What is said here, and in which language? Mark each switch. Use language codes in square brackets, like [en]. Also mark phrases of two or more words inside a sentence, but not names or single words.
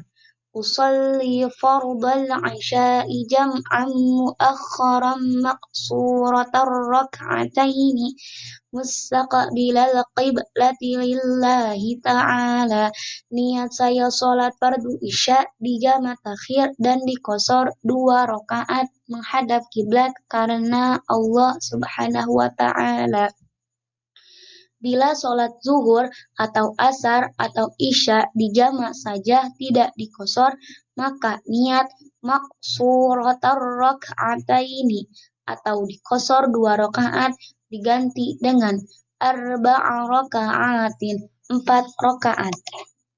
[ar] أصلي فرض العشاء جمعا مؤخرا مقصورة ركعتين مستقبل القبلة لله تعالى. [id] Niat saya sholat fardu isya di jama takhir dan dikosor 2 rakaat menghadap kiblat karena Allah [ar] سبحانه وتعالى. [id] Bila sholat zuhur atau asar atau isya dijama saja tidak dikosor, maka niat [ar] مقصورة ركعتين [id] atau dikosor 2 rakaat diganti dengan [ar] أربع ركعات [id] 4 rakaat.